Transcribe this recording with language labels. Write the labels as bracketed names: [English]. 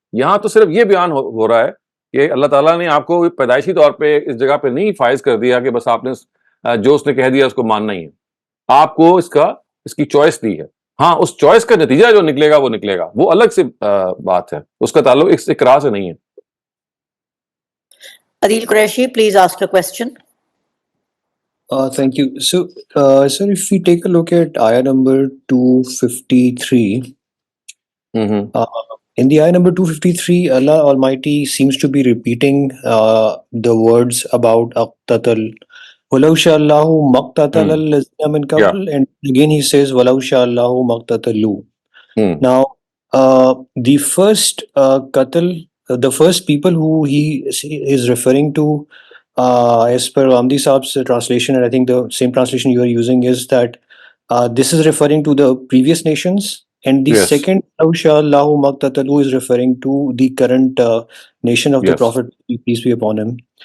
[Hindi] यहाँ तो सिर्फ ये बयान हो रहा है कि अल्लाह ताला ने आपको पैदाइशी तौर पे इस जगह पे नहीं फाइज कर दिया कि बस आपने जो उसने कह दिया उसको मानना ही है, आपको इसकी चॉइस दी है। हाँ, उस चॉइस का नतीजा जो निकलेगा वो निकलेगा, वो अलग से बात है, उसका ताल्लुक इस इकरार से नहीं है। [English] Adil Qureshi, please ask your question. Thank you. So, sir, if we take a look at ayah number 253, in the ayah number 253, Allah Almighty seems to be repeating the words about aqtatal. [Arabic] وَلَوْ شَاءَ اللَّهُ مَقْتَتَلَ الَّذِينَ مِنْ قَبْلِ, [English] and again he says [Arabic] وَلَوْ شَاءَ اللَّهُ مَقْتَتَلُوا. [English] Now, the first qatl, the first people who he is referring to, as per Ghamidi Saab's translation, and I think the same translation you are using, is that this is referring to the previous nations, and the second [Arabic] وَلَوْ شَاءَ اللَّهُ مَقْتَتَلُوا [English] is referring to the current nation of the Prophet, peace be upon him.